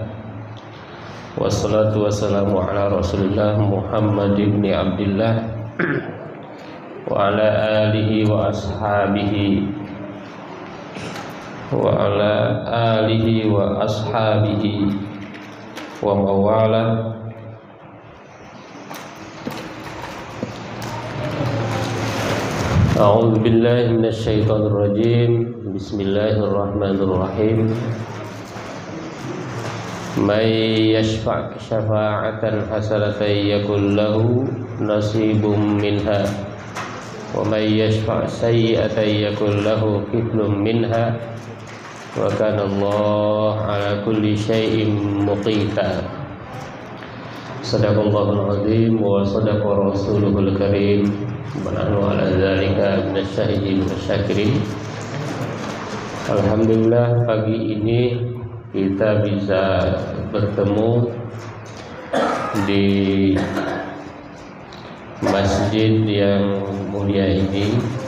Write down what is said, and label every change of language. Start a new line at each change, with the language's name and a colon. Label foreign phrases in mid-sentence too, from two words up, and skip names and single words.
Arabic: والصلاة والسلام على رسول الله محمد بن عبد الله وعلى آله وأصحابه وموالاه. أعوذ بالله من الشيطان الرجيم. بسم الله الرحمن الرحيم. من يشفع شفاعة حسنة يكن له نصيب منها ومن يشفع سيئة يكن له كفل منها وكان الله على كل شيء مقيتا. صدق الله العظيم وصدق رسوله الكريم ونحن على ذلك من الشاهدين والشاكرين.
Indonesian: Alhamdulillah, pagi ini kita bisa bertemu di masjid yang mulia ini.